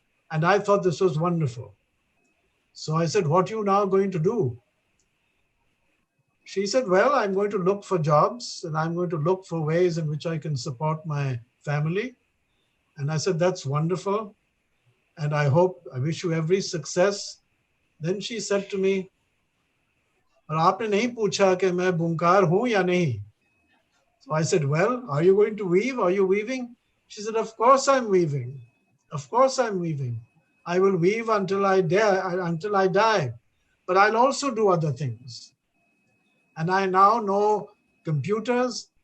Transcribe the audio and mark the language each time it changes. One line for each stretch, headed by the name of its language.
English: And I thought this was wonderful. So I said, what are you now going to do? She said, well, I'm going to look for jobs and I'm going to look for ways in which I can support my family. And I said, that's wonderful. And I wish you every success. Then she said to me,
Hindi: और आपने नहीं पूछा कि मैं बुनकार हूँ या नहीं.
English: So I said, well, are you going to weave? Are you weaving? She said, of course I'm weaving. Of course I'm weaving. I will weave until I die. But I'll also do other things. And I now know computers.